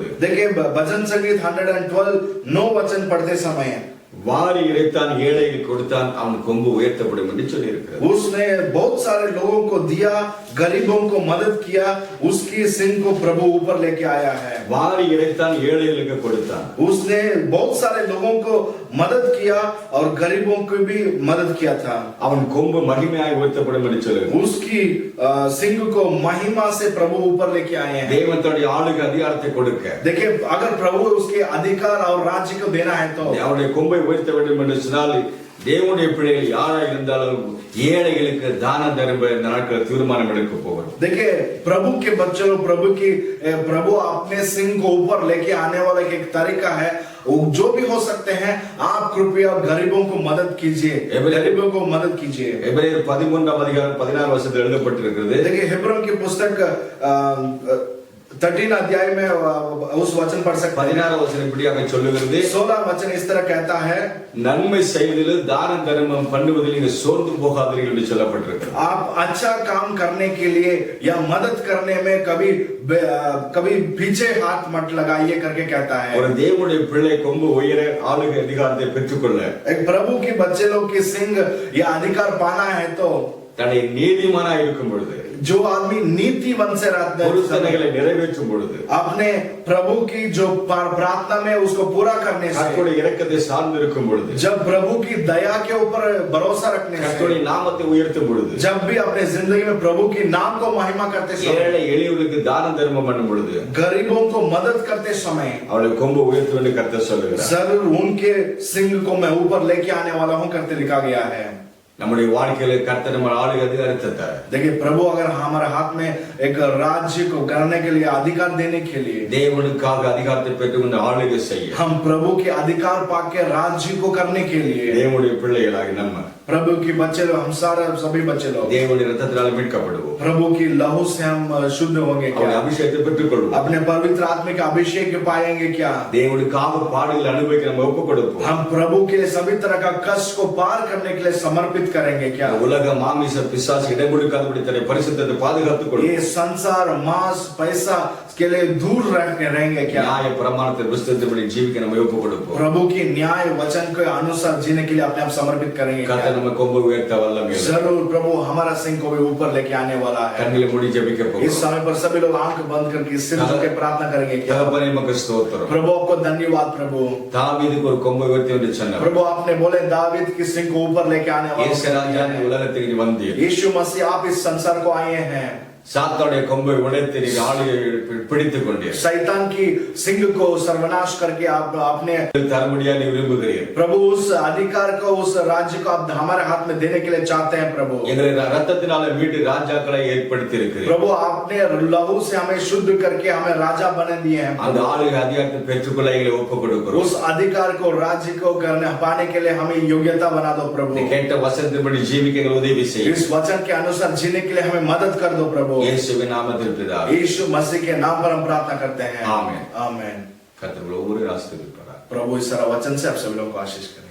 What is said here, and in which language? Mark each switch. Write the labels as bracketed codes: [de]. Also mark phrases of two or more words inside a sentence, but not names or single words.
[hi] देखिए भजन संगीत 112 9 वचन पढ़ते समय, [ta] வாரி இறைத்தான் ஏழைக்கு கொடுத்தான் அவன் கொம்பு உயர்த்தப்படும் என்று சொல்லி இருக்கிறார். [hi] उसने बहुत सारे लोगों को दिया, गरीबों को मदद किया, उसकी सिंग को प्रभु ऊपर लेके आया है. [ta] வாரி இறைத்தான் ஏழைகளுக்கு கொடுத்தான். [hi] उसने बहुत सारे लोगों को मदद किया और गरीबों को भी मदद किया था. [ta] அவன் கொம்பு மகிமையாய் உயர்த்தப்படும் என்று சொல்லுகிறார். [hi] उसकी सिंग को महिमा से प्रभु ऊपर लेके आए हैं. [ta] தேவன் தன்னுடைய ஆளுக்கு அதிகாரத்தை கொடுக்க, [hi] देखिए अगर प्रभु उसके अधिकार और राज्य को देना है तो [ta] அவருடைய கொம்பை உயர்த்த வேண்டும் என்று சொன்னால் தேவனுடைய பிள்ளைகள் யாரா இருந்தாலும் ஏழைகளுக்கு தான தர்ம இந்த நாட்கள் தீர்மானம் எடுக்க போகிறோம். [hi] देखिए प्रभु के बच्चों, प्रभु अपने सिंग को ऊपर लेके आने वाला एक तरीका है, जो भी हो सकते हैं आप कृपया गरीबों को मदद कीजिए, गरीबों को मदद कीजिए. [ta] எபிரேயர் 13:16 எழுதப்பட்டிருக்கிறது. [hi] देखिए हिब्रू की पुस्तक 13 अध्याय में उस वचन पढ़ सकते हैं. [ta] 16 இப்படியாக சொல்லுகிறது, [hi] 16 वचन इस तरह कहता है, [ta] நன்மை செய்வதில் தான தர்மம் பண்ணுவதில் நீங்க சோர்ந்து போகாதீர்கள் என்று சொல்லப்பட்டிருக்கிறது. [hi] आप अच्छा काम करने के लिए या मदद करने में कभी पीछे हाथ मत लगाइए करके कहता है. [ta] ஒரு தேவனுடைய பிள்ளை கொம்பு உயர ஆளுகை அதிகாரத்தை பெற்றுக்கொள்ள, [hi] एक प्रभु के बच्चे लोग की सिंग या अधिकार पाना है तो [ta] தன்னை நீதிமானா இருக்கும் பொழுது, [hi] जो आदमी नीतिवन से रहता है, [ta] பொருத்தனைகளை நிறைவேற்றும் பொழுது, [hi] अपने प्रभु की जो प्रार्थना में उसको पूरा करने से, [ta] கர்த்தருடைய இரக்கத்தை சார்ந்து இருக்கும் பொழுது, [hi] जब प्रभु की दया के ऊपर भरोसा रखने से, [ta] கர்த்தருடைய நாமத்தை உயர்த்தும் பொழுது, [hi] जब भी अपने जिंदगी में प्रभु की नाम को महिमा करते समय, [ta] ஏழை எளியவர்களுக்கு தான தர்மம் பண்ணும் பொழுது, [hi] गरीबों को मदद करते समय [ta] அவருடைய கொம்பு உயர்த்தும் என்று கர்த்தர் சொல்லுகிறார். [hi] जरूर उनके सिंग को मैं ऊपर लेके आने वाला हूं करते लिखा गया है. [ta] நம்முடைய வாழ்க்கையில கர்த்தர் நம்ம ஆளுகை அதிகாரத்தை தர, [hi] देखिए प्रभु अगर हमारे हाथ में एक राज्य को करने के लिए, अधिकार देने के लिए, [ta] தேவனுக்காக அதிகாரத்தை பெற்று இந்த ஆளுகை செய்ய [hi] हम प्रभु के अधिकार पाके राज्य को करने के लिए [ta] தேவனுடைய பிள்ளைகளாகி நம்ம [hi] प्रभु की बच्चे लोग, हम सारा सभी बच्चे लोग [ta] தேவனுடைய ரத்தத்தினால மீட்கப்படுவோம். [hi] प्रभु की लहू से हम शुद्ध होंगे [ta] அவருடைய [hi] क्या? [ta] அபிஷேகத்தை பெற்றுக்கொள்வோம். [hi] अपने पवित्र आत्मा के अभिषेक पाएंगे क्या? [ta] தேவனுக்காக பாடுகள் அனுபவிக்க நம்ம ஒப்புக் கொடுப்போம். [hi] हम प्रभु के लिए सभी तरह का कष्ट को पार करने के लिए समर्पित करेंगे क्या? [ta] இந்த உலக மாமிச பிசாசு இடம் கொடுக்காதபடி தன்னை பரிசுத்தத்தை பாதுகாத்துக் கொள்வோம். [hi] ये संसार मांस पैसा के लिए दूर रहेंगे क्या? [ta] நியாய பிரமாணத்தின் புஸ்தகத்தின்படி ஜீவிக்க நம்ம ஒப்புக் கொடுப்போம். [hi] प्रभु की न्याय वचन के अनुसार जीने के लिए अपने आप समर्पित करेंगे क्या? [ta] கர்த்தர் நம்ம கொம்பு உயர்த்த வல்லமை உள்ளவர். [hi] जरूर प्रभु हमारा सिंह को भी ऊपर लेके आने वाला है। [ta] கண்களை மூடி ஜெபிக்க [hi] इस [ta] போகிறோம். [hi] समय पर सभी लोग आंख बंद करके सिर झुक के प्रार्थना करेंगे क्या? [ta] தகப்பனே உமக்கு ஸ்தோத்திரம். [hi] प्रभु आपको धन्यवाद प्रभु। [ta] தாவீதுக்கு ஒரு கொம்பை உயர்த்தி என்று சொன்னார். [hi] प्रभु आपने बोले दावीद की सिंह को ऊपर लेके आने [ta] இயேசு ராஜா நீ [hi] वाला [ta] உலகத்துக்கு நீ வந்தீர். [hi] यीशु मसीह आप इस संसार को आए हैं। [ta] சாத்தானுடைய கொம்பை உடைத்து நீ ஆளுகை பிடித்துக் கொண்டீர். [hi] शैतान की सिंह को सर्वनाश करके आप अपने [ta] தரமுடியா நீ விரும்புகிறீர். [hi] प्रभु उस अधिकार को, उस राज्य को आप हमारे हाथ में देने के लिए चाहते हैं प्रभु। [ta] எங்களை ரத்தத்தினால மீட்டு ராஜாக்களை ஏற்படுத்தி இருக்கிறீர். [hi] प्रभु आपने लहू से हमें शुद्ध करके हमें राजा बने दिए हैं। [ta] அந்த ஆளுகை அதிகாரத்தை பெற்றுக்கொள்ள எங்களை ஒப்புக் கொடுக்கிறோம். [hi] उस अधिकार को, राज्य को करने पाने के लिए हमें योग्यता बना दो प्रभु। [ta] நீ கேட்ட வசனத்தின்படி ஜீவிக்க எங்களுக்கு உதவி செய்யும். [hi] इस वचन के अनुसार जीने के लिए हमें मदद कर दो प्रभु। [ta] இயேசுவின் நாமத்தில் பிதாவே. [hi] यीशु मसीह के नाम पर हम प्रार्थना करते हैं। आमीन। आमीन। [ta] கர்த்தர் ஒவ்வொரு ஆசீர்வதிப்பாராக. [hi] प्रभु इस तरह वचन से आप सभी लोगों को आशीष करें।